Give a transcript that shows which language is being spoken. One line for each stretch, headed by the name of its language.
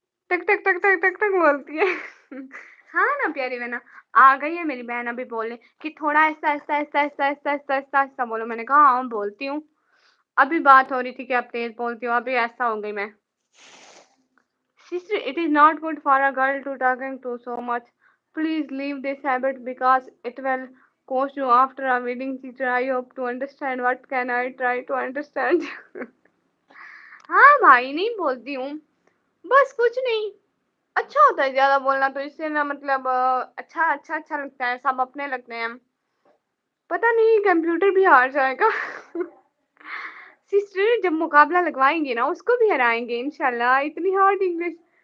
Hindi: टक टक टक टक टक टक बोलती है। हाँ ना प्यारी बहना, आ गई है मेरी बहन, अभी बोले कि थोड़ा ऐसा ऐसा ऐसा ऐसा ऐसा ऐसा ऐसा ऐसा बोलो, मैंने कहा हाँ बोलती हूँ। अभी बात हो रही थी कि अब तेज बोलती हूँ, अभी ऐसा हो गई मैं।
English: Sister, it is not good for a girl to talking to so much. Please leave this habit because it will cost you after a wedding. Sister, I hope to understand. What can I try to understand?
Hindi: हाँ भाई नहीं बोलती हूँ, बस कुछ नहीं, अच्छा होता है ज्यादा बोलना, तो इससे ना मतलब अच्छा अच्छा अच्छा लगता है, सब अपने लगते हैं। पता नहीं कंप्यूटर भी हार जाएगा। सिस्टर जब मुकाबला लगवाएँगे ना उसको भी हराएँगे इंशाल्लाह, इतनी हार्ड इंग्लिश।